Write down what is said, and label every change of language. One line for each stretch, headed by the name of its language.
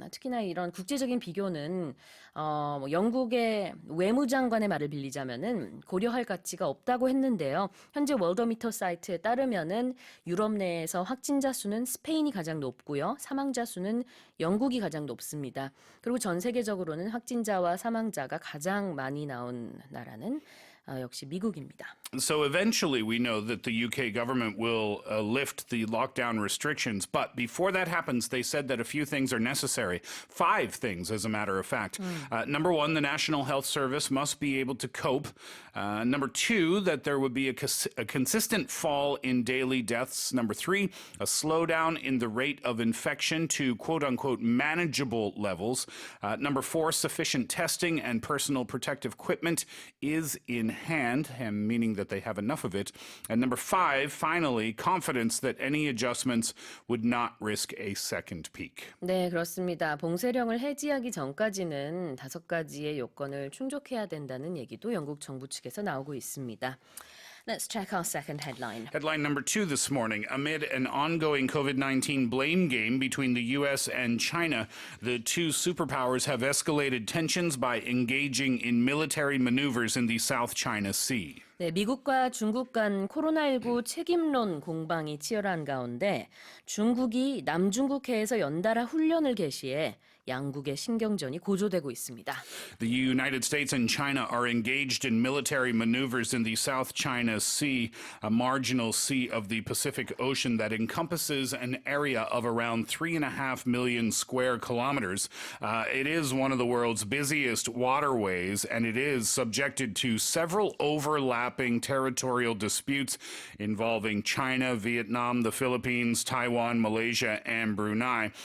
Korean: 특히나 이런 국제적인 비교는 뭐 영국의 외무장관의 말을 빌리자면은 고려할 가치가 없다고 했는데요. 현재 월더미터 사이트에 따르면은 유럽 내에서 확진자 수는 스페인이 가장 높고요. 사망자 수는 영국이 가장 높습니다. 그리고 전 세계적으로는 확진자와 사망자가 가장 많이 나온 나라는 역시 미국입니다.
English: So eventually, we know that the UK government will lift the lockdown restrictions. But before that happens, they said that a few things are necessary. 5 things, as a matter of fact. Number 1, the National Health Service must be able to cope. Number 2, that there would be a consistent fall in daily deaths. Number 3, a slowdown in the rate of infection to quote unquote manageable levels. Number 4, sufficient testing and personal protective equipment is in hand, and meaning that they have enough of it. And number 5, finally, confidence that any adjustments would not risk a second peak.
Korean: 네, 그렇습니다. 봉쇄령을 해지하기 전까지는 5가지의 요건을 충족해야 된다는 얘기도 영국 정부 측에서 나오고 있습니다.
English: Let's check our second headline. Headline number 2 this morning. Amid an ongoing COVID-19 blame game between the U.S. and China, the two superpowers have escalated tensions by engaging in military maneuvers in the South China Sea.
Korean: 네, 미국과 중국 간 코로나19 책임론 공방이 치열한 가운데 중국이 남중국해에서 연달아 훈련을 개시해 양국의 신경전이 고조되고 있습니다.
English: The United States and China are engaged in military maneuvers in the South China Sea, a marginal sea of the Pacific Ocean that encompasses an area of around 3.5 million square kilometers. It is one of the world's busiest waterways, and it is subjected to several overlapping territorial disputes involving China, Vietnam, the Philippines, Taiwan, Malaysia, and Brunei.